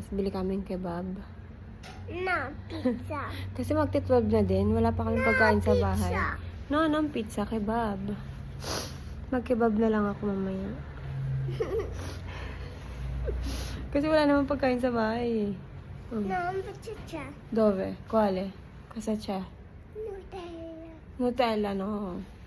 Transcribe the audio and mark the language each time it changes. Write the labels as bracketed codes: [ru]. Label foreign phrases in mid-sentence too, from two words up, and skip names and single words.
[tl] Bili kaming kebab. No, pizza. Kasi magti-12 na din. Wala pa kaming pagkain sa bahay. Pizza. No, pizza, kebab. Mag-kebab na lang ako mamaya. Kasi wala namang pagkain sa bahay. No, pizza. [it] Dove? Quale? Cosa c'è? Nutella. Nutella, no.